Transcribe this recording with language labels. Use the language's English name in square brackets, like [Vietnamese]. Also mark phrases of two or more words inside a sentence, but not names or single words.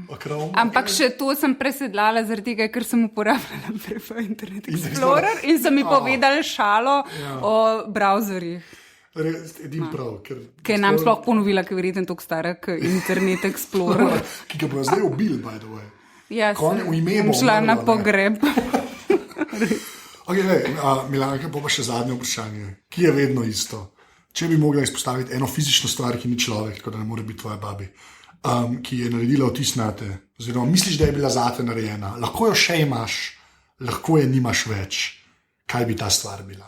[Slovenian] Ampak še to sem presedlala zaradi tega, ker sem uporabljala prej Internet Explorer in so mi povedali šalo o browserjih. Edin prav. Ker nam sploh ponovila, ker verjetno tako stara Internet Explorer. Ki ga bo zdaj ubil, [English] by the way. [Slovenian] Bom šla na pogreb. Milanka, pa še zadnje vprašanje. Ki je vedno isto? če bi mogla izpostaviti eno fizično stvar, ki ni človek, tako da ne more biti tvoja babi, ki je naredila vtis na te, oziroma misliš, da je bila zate narejena, lahko jo še imaš, lahko je nimaš več, kaj bi ta stvar bila?